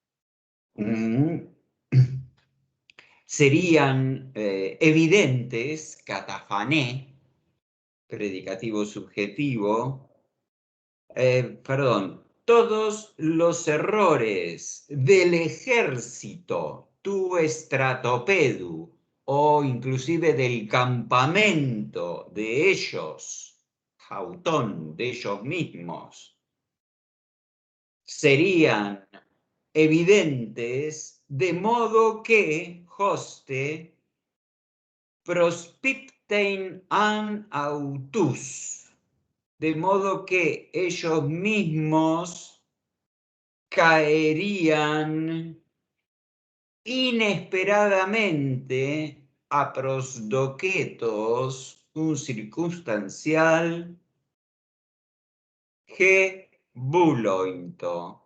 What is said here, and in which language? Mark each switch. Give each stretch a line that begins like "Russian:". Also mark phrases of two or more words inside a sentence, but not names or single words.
Spanish: Serían evidentes, catafané, predicativo subjetivo, perdón, todos los errores del ejército,
Greek: τοῦ στρατοπέδου,
Spanish: o inclusive del campamento de ellos, jautón, de ellos mismos, serían evidentes, de modo que,
Greek: ὥστε, προσπίπτειν ἂν αὐτοῖς,
Spanish: de modo que ellos mismos caerían inesperadamente a prosdoketos, un circunstancial,
Greek: εἰ βούλοιντο.